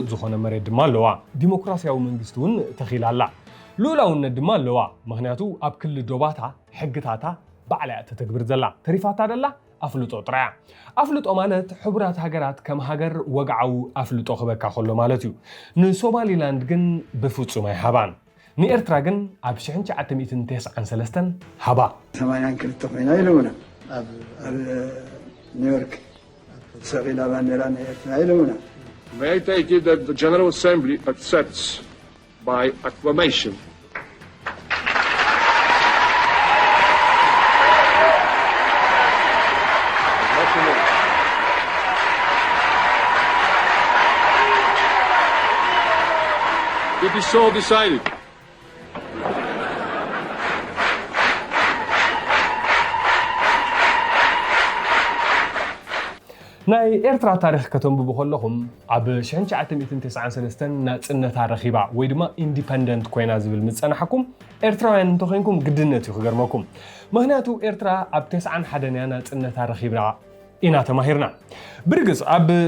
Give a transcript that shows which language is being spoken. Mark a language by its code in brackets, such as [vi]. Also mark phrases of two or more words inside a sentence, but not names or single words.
[ti] ዝኾነ መሬት ድማ ኣለዋ ዲሞክራሲያዊ መንግስቲ እውን ተኺላ ኣላ ልዕላውነት ድማ ኣለዋ ምክንያቱ ኣብ ክሊ ዶባታ ሕግታታ ባዕላያ ተተግብር ዘላ ተሪፋታ ደላ ኣፍልጦ ጥራያ ኣፍልጦ ማለት ሕቡራት ሃገራት ከም ሃገር ወግዓዊ ኣፍልጦ ክበካ ከሎ ማለት እዩ ንሶማሊላንድ ግን ብፍጹም ኣይሃባን ንኤርትራ ግን ኣብ 1993 ሃባ 82 ኮይና ኢሉና ኣብ ኒውዮርክ ሰቂላ ባንዴራ ኤርትራ ኢሉና [en] May I take it that the General Assembly accepts by acclamation It is so decided. [ti] ናይ ኤርትራ ታሪክ ከተንብቡ ከለኹም ኣብ 1993 ናጽነታ ረኺባ ወይ ድማ ኢንዲፐንደንት ኮይና ዝብል ምጸናሕኩም ኤርትራውያን እንተኮይንኩም ግድነት እዩ ክገርመኩም ምክንያቱ ኤርትራ ኣብ 91 ናጽነታ ረኺባ ኢና ተማሂርና ብርግጽ ኣብ